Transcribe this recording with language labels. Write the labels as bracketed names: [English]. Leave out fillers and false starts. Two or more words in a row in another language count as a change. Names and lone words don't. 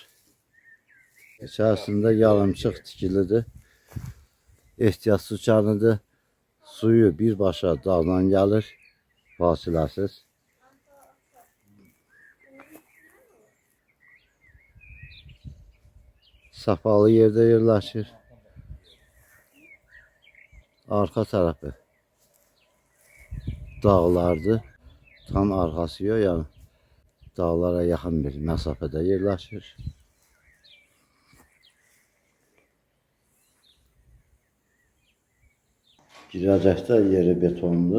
[Azerbaijani] İçerisinde yarımçıq tikilidir. Ehtiyat su çanıdır. Suyu birbaşa dağdan gəlir, fasiləsiz. [Turkish] Sapalı yerde yerleşir. Arka tarafı dağlardır. Tam arkası yok, yani dağlara yakın bir mesafede yerleşir. [Azerbaijani] Girəcəkdə yeri betonlu.